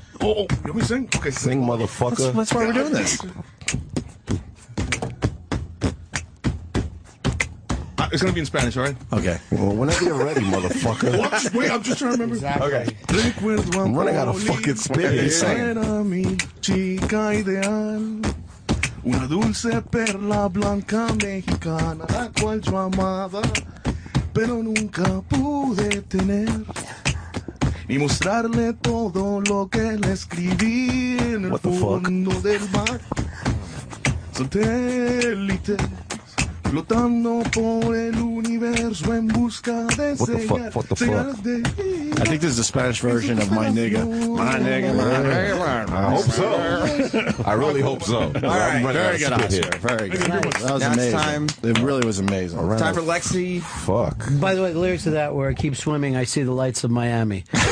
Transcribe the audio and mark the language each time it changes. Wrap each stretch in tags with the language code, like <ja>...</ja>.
<en>Oh, you want me to sing? Okay, Sing, motherfucker. That's why we're doing this. It's gonna be in Spanish, all right? Okay. Well, whenever you're ready, motherfucker. Wait, I'm just trying to remember. Okay. I'm running out of fucking spirits.</en> <es>Era mi chica ideal, una dulce perla blanca mexicana, la cual yo amaba, pero nunca pude tener. Y mostrarle todo lo que le escribí en el fondo del mar. Satélites flotando por el universo en busca de señales de...</es> <en>I think this is the Spanish version of My Nigga. My Nigga, my nigga. I hope so. I really hope so. All right. Very good, Oscar. Very good. That was Now it's amazing. time. It really was amazing. Time for Lexi. Fuck. By the way, the lyrics of that were, I keep swimming, I see the lights of Miami.</en>